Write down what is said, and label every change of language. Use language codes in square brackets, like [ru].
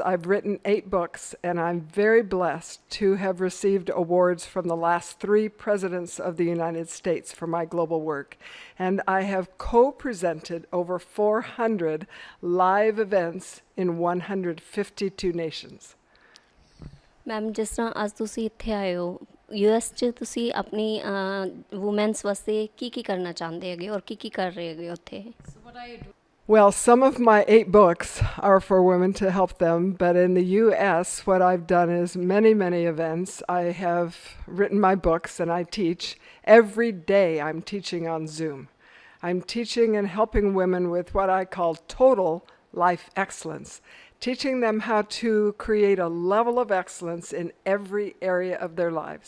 [en] I've written 8 books, and I'm very blessed to have received awards from the last 3 presidents of the United States for my global work. And I have co-presented over 400 live events in 152 nations. [pa] Ma'am ਜਿਸ ਤਰ੍ਹਾਂ ਅੱਜ ਤੁਸੀਂ ਇੱਥੇ ਆਏ ਹੋ US 'ਚ, ਤੁਸੀਂ ਆਪਣੀ ਵੂਮੈਨਸ ਵਾਸਤੇ ਕੀ ਕਰਨਾ ਚਾਹੁੰਦੇ ਹੈਗੇ ਔਰ ਕੀ ਕਰ ਰਹੇ ਹੈਗੇ ਉੱਥੇ? [en] Well, some of my 8 books are for women to help them, but in the US, what I've done is many, many events. I have written my books and I teach. Every day I'm teaching on Zoom. I'm teaching and helping women with what I call total life excellence, teaching them how to create a level of excellence in every area of their lives.